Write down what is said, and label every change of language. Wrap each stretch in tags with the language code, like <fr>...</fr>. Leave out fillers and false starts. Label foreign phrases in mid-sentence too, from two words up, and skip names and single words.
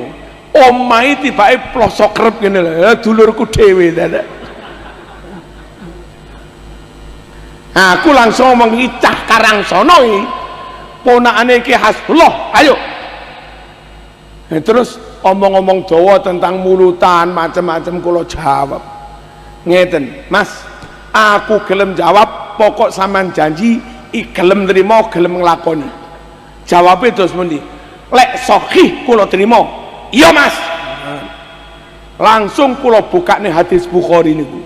<jv>Omahe tibake plosok krep ngene lho, dulurku dhewe dadak. Aku langsung ngomong iki cah Karangsono iki. Ponakane Ki Hasbullah, ayo. Terus omong-omong Jawa tentang mulutan macam-macam kula jawab. Ngeten, Mas, aku gelem jawab. Pokok sampean janji gelem trimo gelem nglakoni. Jawabe terus muni, lek sahih kula trimo. Iya Mas. Langsung kula bukane hadis Bukhari niku.</jv>